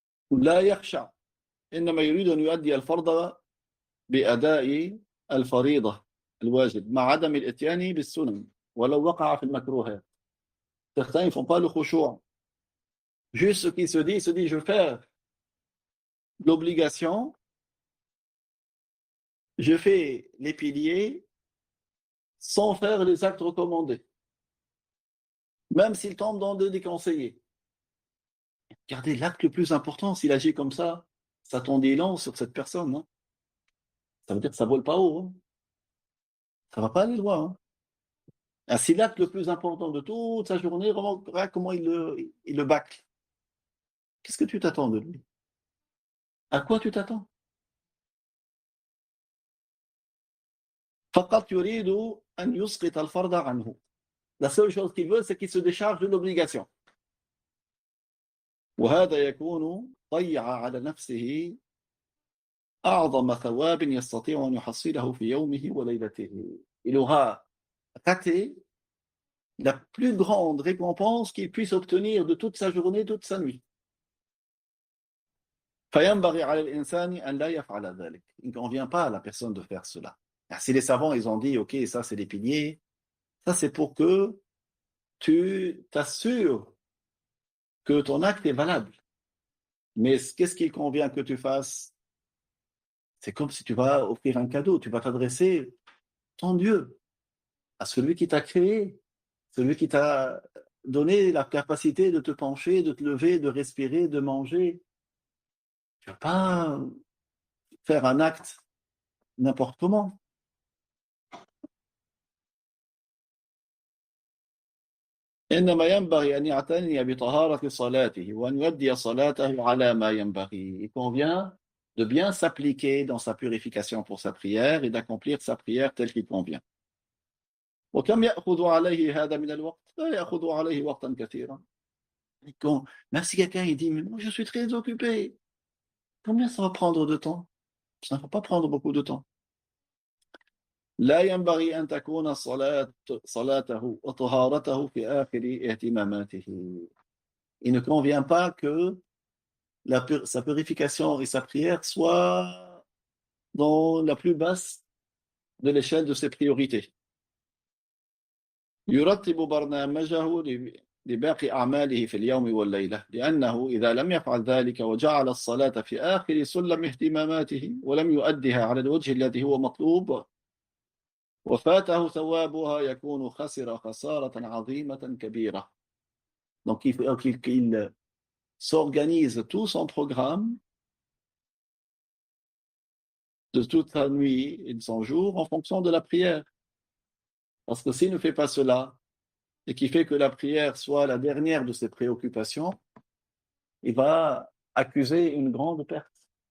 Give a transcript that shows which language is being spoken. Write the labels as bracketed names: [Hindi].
[Arabic] لا يخشع إنما يريد أن يؤدي الفرض بأداء الفريضة الواجب مع عدم الإتيان بالسنن ولو وقع في المكروهات. [French] Certains ne font pas le khushu'. Juste ce qui se dit, je vais faire l'obligation, je fais les piliers sans faire les actes recommandés, même s'il tombe dans le déconseillé. Regardez, l'acte le plus important, s'il agit comme ça t'en dit long sur cette personne. Hein. Ça veut dire que ça ne vole pas haut. Hein. Ça ne va pas aller loin. Hein. C'est l'acte le plus important de toute sa journée, remarque comment il le bâcle. Qu'est-ce que tu t'attends de lui? À quoi tu t'attends? [Arabic] فقط يريد أن يسقط الفرض عنه. [French] La seule chose qu'il veut, c'est qu'il se décharge de l'obligation. [Arabic] وهذا يكون ضيع على نفسه أعظم ثواب يستطيع أن يحصله في يومه وليلته. [French] Il aura raté la plus grande récompense qu'il puisse obtenir de toute sa journée, toute sa nuit. [Arabic] فينبغي على الإنسان أن لا يفعل ذلك. [French] Il ne convient pas à la personne de faire cela. Si les savants, ils ont dit, ok, ça c'est des piliers, ça c'est pour que tu t'assures que ton acte est valable. Mais qu'est-ce qu'il convient que tu fasses? C'est comme si tu vas offrir un cadeau, tu vas t'adresser, ton Dieu, à celui qui t'a créé, celui qui t'a donné la capacité de te pencher, de te lever, de respirer, de manger. Tu ne vas pas faire un acte n'importe comment. [Arabic] إنما ينبغي أن يعتني بطهارة صلاته وأن يؤدي صلاته على ما ينبغي. [French] Il convient de bien s'appliquer dans sa purification pour sa prière et d'accomplir sa prière telle qu'il convient. [Arabic] وكم يأخذ عليه هذا من الوقت؟ لا يأخذ عليه وقتا كثيرا. [French] Même si quelqu'un il dit, mais moi je suis très occupé, combien ça va prendre de temps? Ça ne va pas prendre beaucoup de temps. [Arabic] لا ينبغي أن تكون صلاته وطهارته في آخر اهتماماته. [French] Il ne convient pas que sa purification et sa prière soient dans la plus basse de l'échelle de ses priorités. [Arabic] يرتب برنامجه لباقي أعماله في اليوم والليلة لأنه إذا لم يفعل ذلك وجعل الصلاة في آخر سلم اهتماماته ولم يؤدها على الوجه الذي هو مطلوب وفاته ثوابها يكون خسر خسارة عظيمة كبيرة. [French] Donc il s'organise tout son programme de toute sa nuit et de son jour en fonction de la prière. Parce que s'il ne fait pas cela, et qui fait que la prière soit la dernière de ses préoccupations, il va accuser une grande perte.